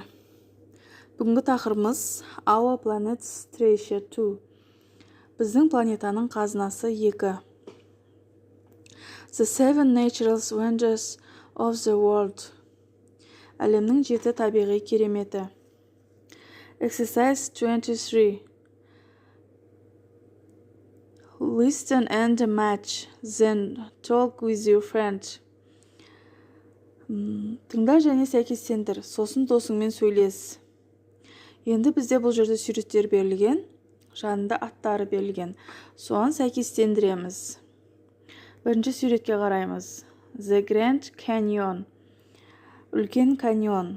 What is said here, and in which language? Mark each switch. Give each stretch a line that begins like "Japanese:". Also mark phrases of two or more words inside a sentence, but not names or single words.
Kazakh: Бүгінгі тақырыбымыз Our Planet's Treasure 2. Біздің планетаның қазынасы 2.
English: The 7 Natural Wonders of the World.
Kazakh: Әлемнің 7 табиғи кереметі.
English: Exercise 23. Listen and match, then talk with your friend.
Kazakh: Тыңда және сәйкестендір, сосын досыңмен сөйлес. Енді бізде бұл жерде суреттер берілген, жанында аттары берілген. Соған сәйкестендіреміз. Бірінші суретке қараймыз.
English: The Grand Canyon.
Kazakh: Үлкен каньон.